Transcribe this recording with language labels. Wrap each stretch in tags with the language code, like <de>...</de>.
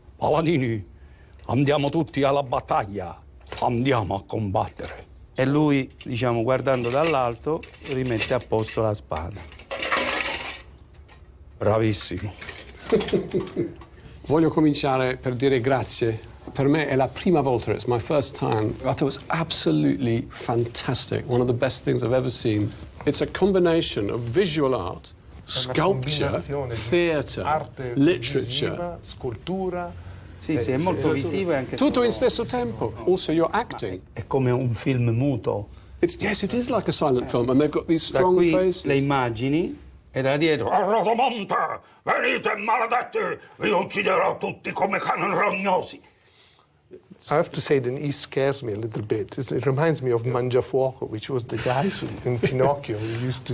<it>Paladini, andiamo tutti alla battaglia, andiamo a combattere. E lui, diciamo, guardando dall'alto, rimette a posto la spada. Bravissimo. Voglio cominciare per dire grazie. Per me è la prima volta,</it> <en>it's my first time. I thought it was absolutely fantastic, one of the best things I've ever seen. It's a combination of visual art, sculpture, theatre, literature.</en> <it>Visiva, scultura. Sì, sì, è molto visivo e anche Tutto in stesso tempo.</it> <en>Also, you're acting.</en> <it>è come un film muto.</it> <en>Yes, it is like a silent film, and they've got these</en> <it>Da</it> <en>strong</en> <it>qui</it> <en>faces.</en> <it>le immagini e da dietro. A Rodomonte, venite maledetti, vi ucciderò tutti come cani rognosi.</it> <en>I have to say that he scares me a little bit. It reminds me of Mangiafuoco, which was the guys in Pinocchio who used to</en>